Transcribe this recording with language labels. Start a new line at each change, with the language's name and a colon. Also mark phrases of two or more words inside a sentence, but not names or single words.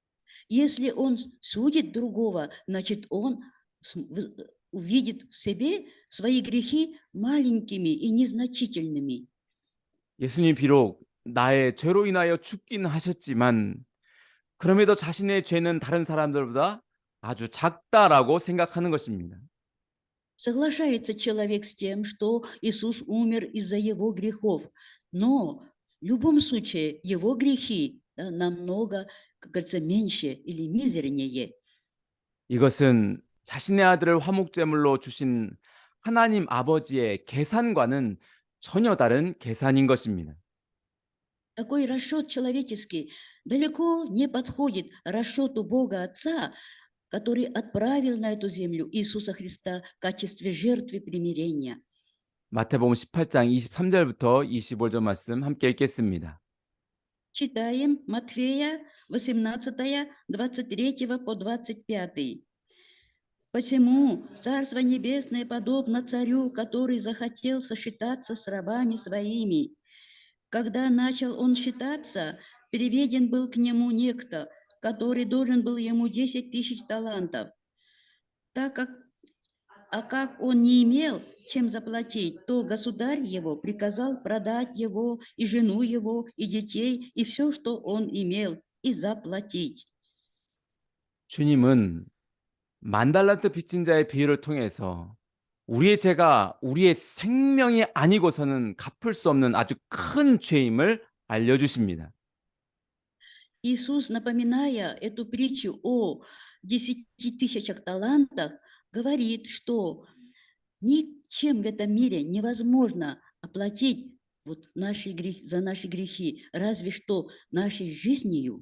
Russian: Если он судит другого, значит, он увидит в себе свои грехи маленькими и незначительными.
Korean: 예수님 비록 나의 죄로 인하여 죽긴 하셨지만 그럼에도 자신의 죄는 다른 사람들보다 아주 작다라고 생각하는 것입니다.
Russian: Соглашается человек с тем, что Иисус умер из-за его грехов, но в любом случае его грехи, да, намного, как говорится, меньше или мизернее.
Korean: 이것은 자신의 아들을 화목제물로 주신 하나님 아버지의 계산과는 전혀 다른 계산인 것입니다.
Russian: Такой расчет человеческий далеко не подходит расчету Бога Отца, который отправил на эту землю Иисуса Христа в качестве жертвы примирения.
Korean: 마태복음 18장 23절부터 25절 말씀 함께 읽겠습니다.
Russian: Читаем Матфея 18, 23 по 25. «Посему Царство Небесное подобно царю, который захотел сосчитаться с рабами своими. Когда начал он считаться, переведен был к нему некто, который должен был ему 10 000 талантов. Как он не имел чем заплатить, то государь его приказал продать его и жену его, и детей, и все, что он имел, и заплатить».
Korean: 주님은 만 달란트 빚진 자의 비유를 통해서 우리의 죄가 우리의 생명이 아니고서는 갚을 수 없는 아주 큰 죄임을 알려주십니다.
Russian: Иисус, напоминая эту притчу о 10 000 талантах, говорит, что ничем в этом мире невозможно оплатить за наши грехи, разве что нашей жизнью.